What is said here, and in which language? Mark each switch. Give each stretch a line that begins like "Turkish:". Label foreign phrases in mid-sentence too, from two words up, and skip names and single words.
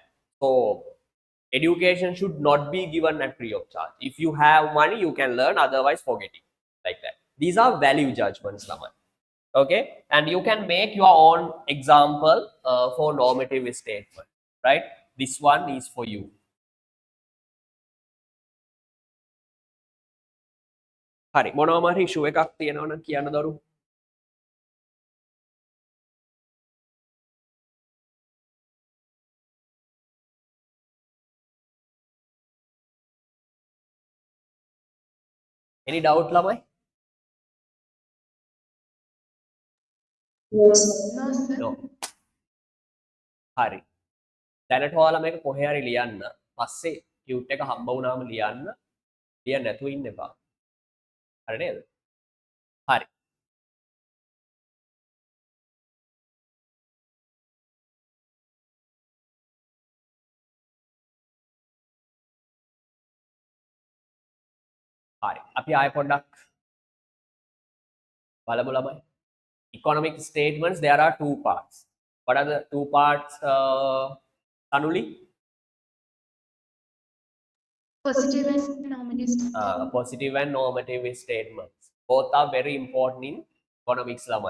English: So, education should not be given at free of charge. If you have money, you can learn, otherwise forget it. Like that. These are value judgments, Laman. Okay? And you can make your own example for normative statement. Right? This one is for you.
Sinhala: හරි මොනවම හරි ඉෂුව එකක් තියෙනවා නම් කියන්න දරු.
English: Any doubt
Sinhala: ළමයි?
English: Yes. No, sir. No.
Sinhala: හරි. දැනට ඔයාලා මේක කොහේ හරි ලියන්න. පස්සේ ටියුට් එක හම්බ වුණාම ලියන්න. ලියන්න නැතුව ඉන්න එපා. හරි නේද? හරි. හරි. අපි ආයෙ පොඩ්ඩක් බලමු ළමයි.
English: Economic statements, there are two parts. What are the two parts, Tanuli? Positive and normative statement. Positive and normative statements. Both are very important in economics lamai.